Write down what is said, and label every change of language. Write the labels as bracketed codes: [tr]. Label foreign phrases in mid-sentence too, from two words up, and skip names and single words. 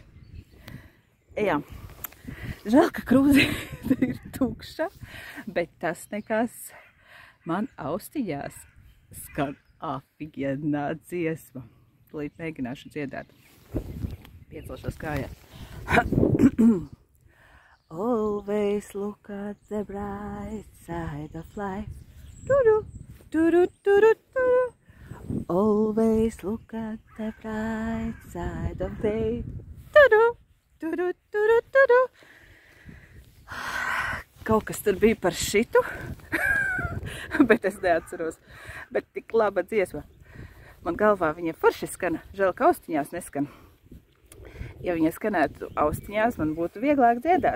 [lv] Jā, žēl, ka krūzīte ir tukša, bet tas nekas. Man austiņās skan afigienā dziesma. Tūlīt mēģināšu dziedāt. Piecelšos kājās. [en] Always look at the bright side of life. Tudu, tudu, tudu, tudu. Always look at the bright side of day. Tudu, tudu, tudu, tudu. [lv] Kaut kas tur bija par šitu, bet es neatceros. Bet tik laba dziesma. Man galvā viņa forši skana, žēl, ka austiņās neskan. Ja viņa skanētu austiņās, man būtu vieglāk dziedāt.